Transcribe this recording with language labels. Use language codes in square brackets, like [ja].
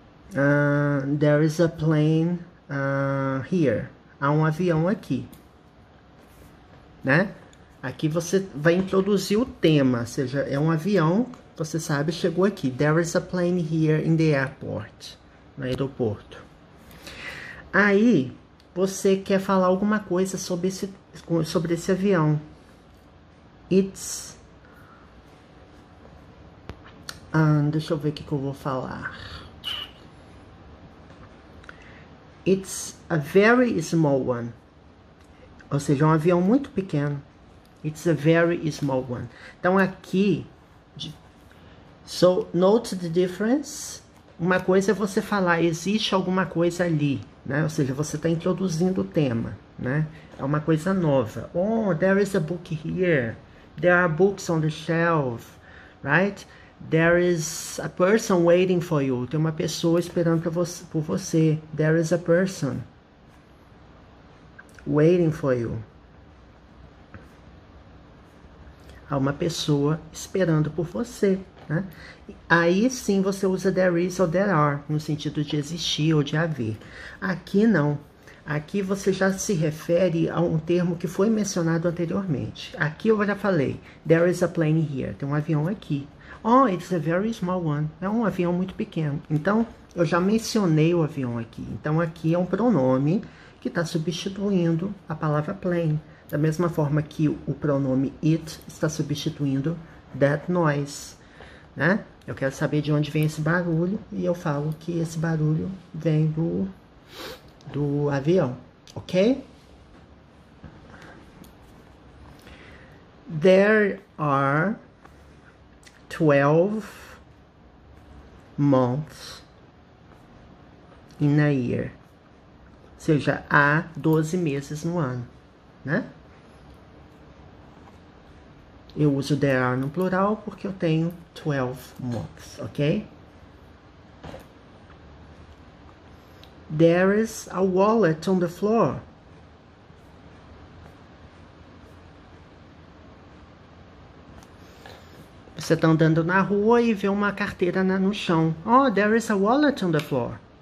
[en] There is a plane here. [pt] Há um avião aqui, né? Aqui você vai introduzir o tema, ou seja, é um avião, você sabe, chegou aqui. [en] There is a plane here in the airport, [pt] no aeroporto. Aí, você quer falar alguma coisa sobre esse avião. [en] It's... [pt] deixa eu ver o que eu vou falar. [en] It's a very small one. [pt] Ou seja, um avião muito pequeno. [en] It's a very small one. [pt] Então, aqui... [en] So, note the difference. [pt] Uma coisa é você falar, existe alguma coisa ali, né? Ou seja, você está introduzindo o tema, né? É uma coisa nova. [en] Oh, there is a book here. There are books on the shelf, right? There is a person waiting for you. [pt] Tem uma pessoa esperando por você. [en] There is a person waiting for you. [pt] Há uma pessoa esperando por você, né? Aí sim você usa [en] there is [pt] ou [en] there are, [pt] no sentido de existir ou de haver. Aqui não. Aqui você já se refere a um termo que foi mencionado anteriormente. Aqui eu já falei, [en] there is a plane here. [pt] Tem um avião aqui. [en] Oh, it's a very small one. [pt] É um avião muito pequeno. Então, eu já mencionei o avião aqui. Então, aqui é um pronome que está substituindo a palavra plane. Da mesma forma que o pronome it está substituindo [en] that noise, [pt] né? Eu quero saber de onde vem esse barulho e eu falo que esse barulho vem do avião, ok? [en] There are 12 months in a year. [pt] Ou seja, há 12 meses no ano, né? Eu uso [en] there are [pt] no plural porque eu tenho [en] 12 months, [pt] ok? [en] There is a wallet on the floor. [pt] Você está andando na rua e vê uma carteira no chão. [en] Oh, there is a wallet on the floor.